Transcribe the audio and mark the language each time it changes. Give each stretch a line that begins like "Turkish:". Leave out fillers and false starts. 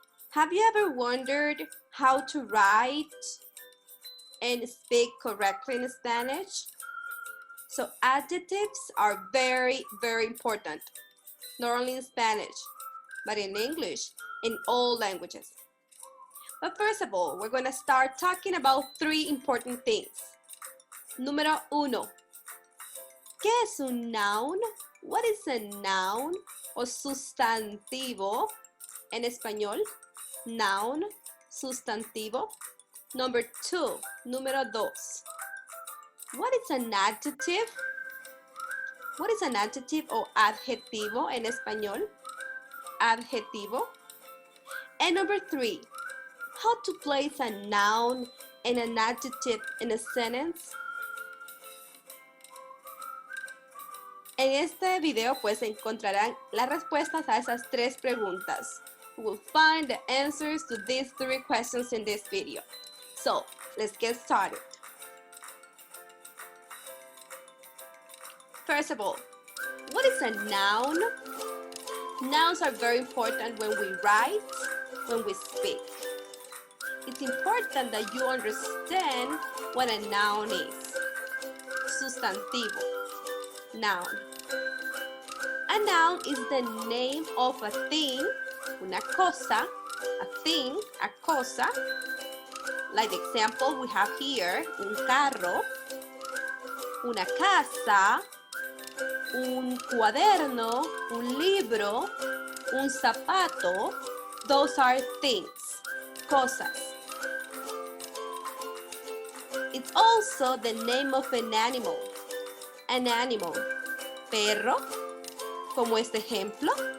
English: Have you ever wondered how to write and speak correctly in Spanish? So adjectives are very, very important, not only in Spanish, but in English, in all languages. But first of all, we're going to start talking about three important things.
Spanish: Número uno, ¿qué es un noun?
English: What is a noun
Spanish: o sustantivo en español?
English: Noun, sustantivo. Number two,
Spanish: número dos.
English: What is an adjective? What is an adjective
Spanish: o adjetivo en español?
English: Adjetivo. And number three, how to place a noun and an adjective in a sentence.
Spanish: En este video pues encontrarán las respuestas a esas tres preguntas.
English: You will find the answers to these three questions in this video. So, let's get started. First of all, what is a noun? Nouns are very important when we write, when we speak. It's important that you understand what a noun is. Sustantivo, noun. A noun is the name of a thing,
Spanish: una cosa,
English: a thing, a cosa. Like the example we have here,
Spanish: un carro, una casa, un cuaderno, un libro, un zapato.
English: Those are things, cosas. It's also the name of an animal. An animal.
Spanish: Perro, como este ejemplo.